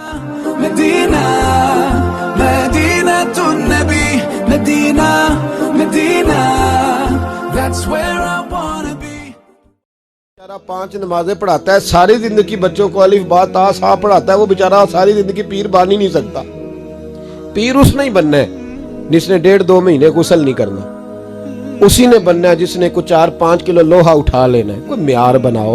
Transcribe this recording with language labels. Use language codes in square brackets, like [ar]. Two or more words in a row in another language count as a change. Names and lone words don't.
[ur] مدینہ مدینہ تو نبی مدینہ مدینہ [en] that's where I wanna be। [ur] 5 نمازیں پڑھاتا ہے، ساری زندگی بچوں کو الف با تا ثا پڑھاتا ہے، وہ بیچارا ساری زندگی پیر بن ہی نہیں سکتا. پیر اس نے ہی بننا ہے جس نے 1.5-2 مہینے غسل نہیں کرنا، اسی نے بننا ہے جس نے کچھ 4-5 کلو لوہا اٹھا لینا ہے. کوئی معیار بناؤ.